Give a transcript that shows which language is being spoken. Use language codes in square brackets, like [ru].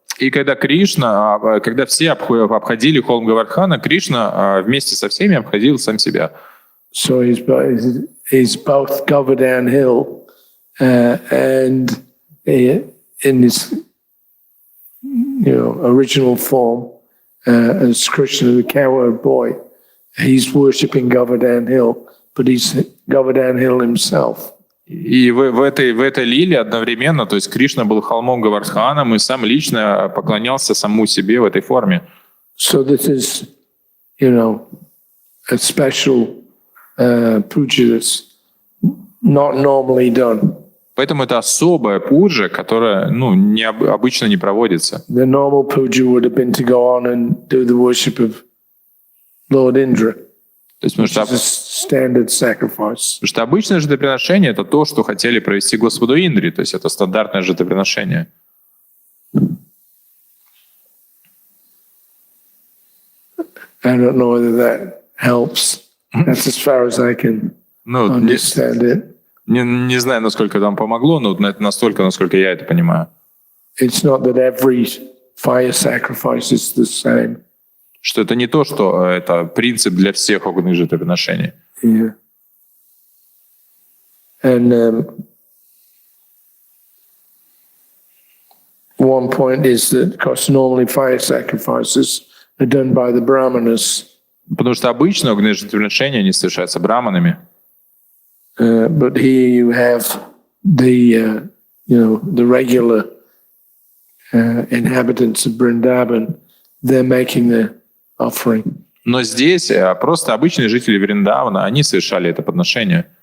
[ru] И когда все обходили холм Гавардхана, Кришна вместе со всеми обходил сам себя. [en] So he's both Govardhan Hill and in his original form as Krishna, the cowherd boy, he's worshipping Govardhan Hill, but he's Govardhan Hill himself. [ru] И в этой лиле одновременно, то есть Кришна был холмом Гавардханом и сам лично поклонялся самому себе в этой форме. [en] So this is, a special puja that's not normally done. [ru] Поэтому это особая пуджа, которая обычно не проводится. [en] The normal puja would have been to go on and do the worship of Lord Indra. [ru] То есть, потому [en] Standard sacrifice. [ru] что обычное жертвоприношение — это то, что хотели провести Господу Индре, то есть это стандартное жертвоприношение. [en] I don't know whether that helps. That's as far as I can understand it. [ru] Не знаю, насколько это вам помогло, но это настолько, насколько я это понимаю. [en] It's not that every fire sacrifice is the same. [ru] Что это не то, что это принцип для всех огненных жертвоприношений. [en] Yeah. And one point is that, of course, normally fire sacrifices are done by the brahmanas. [ru] Потому что обычно огненные жертвоприношения они совершаются браманами. [en] But here you have the regular inhabitants of Vrindavan. They're making the offering. [ru] Но здесь просто обычные жители Вриндавана, они совершали это подношение.